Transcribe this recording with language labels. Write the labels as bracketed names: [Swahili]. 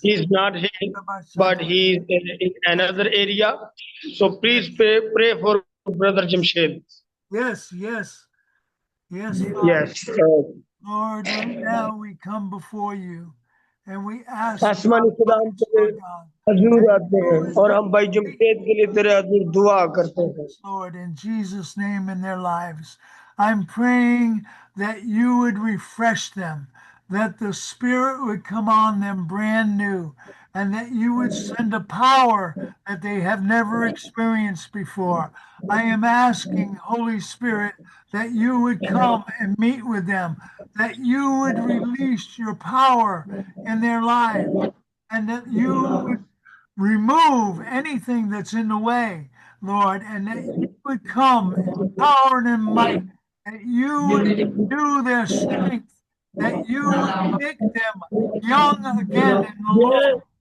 [English] He's not here, but he's in another area. So please pray for Brother Jamshed. Yes, yes, yes, Father. Yes. Lord, right now we come before you and we ask [Urdu] आसमानी खुदा हम तेरे [English] Lord God, [Urdu] हजूर आते हैं और हम भाई जमशेद के लिए तेरे हजूर दुआ करते हैं. [English] Lord, in Jesus' name in their lives. I'm praying that you would refresh them, that the Spirit would come on them brand new, and that you would send a power that they have never experienced before. I am asking, Holy Spirit, that you would come and meet with them, that you would release your power in their lives, and that you would remove anything that's in the way, Lord, and that you would come in power and in might, that you would renew their strength, that you would make them young again in the Lord.